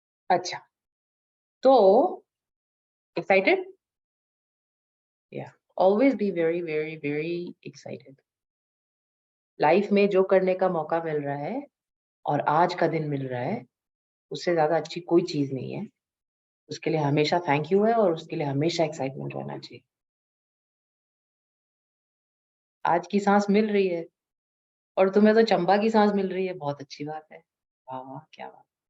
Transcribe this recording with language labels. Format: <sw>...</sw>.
<hi>अच्छा, तो excited?</hi> <en>Yeah, always be very very very excited.</en> <hi>Life में जो करने का मौका मिल रहा है और आज का दिन मिल रहा है, उससे ज्यादा अच्छी कोई चीज नहीं है. उसके लिए हमेशा थैंक यू है और उसके लिए हमेशा एक्साइटमेंट रहना चाहिए. आज की सांस मिल रही है और तुम्हें तो चंबा की सांस मिल रही है, बहुत अच्छी बात है. वाह वाह, क्या बात.</hi>